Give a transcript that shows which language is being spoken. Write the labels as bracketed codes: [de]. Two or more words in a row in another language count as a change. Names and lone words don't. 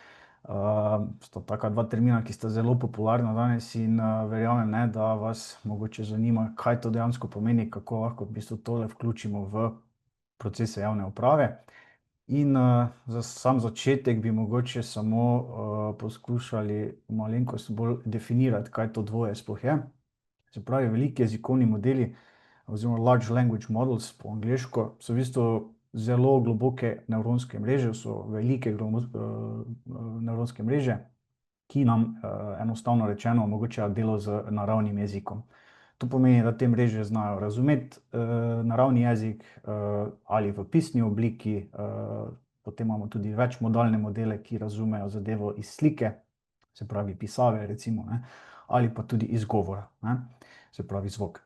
[sl] Sta taka dva termina, ki sta zelo popularna danes in verjamem, ne, da vas mogoče zanima, kaj to dejansko pomeni, kako lahko v bistvu tole vključimo v procese javne uprave. In za sam začetek bi mogoče samo poskušali malenkost bolj definirati, kaj to dvoje sploh je. Se pravi, veliki jezikovni modeli oziroma [en] large language models [sl] po angleško so v bistvu zelo globoke nevronske mreže, so velike nevronske mreže, ki nam enostavno rečeno omogočajo delo z naravnim jezikom. To pomeni, da te mreže znajo razumeti naravni jezik ali v pisni obliki, potem imamo tudi večmodalne modele, ki razumejo zadevo iz slike, se pravi pisave recimo, ne, ali pa tudi iz govora, ne, se pravi zvok.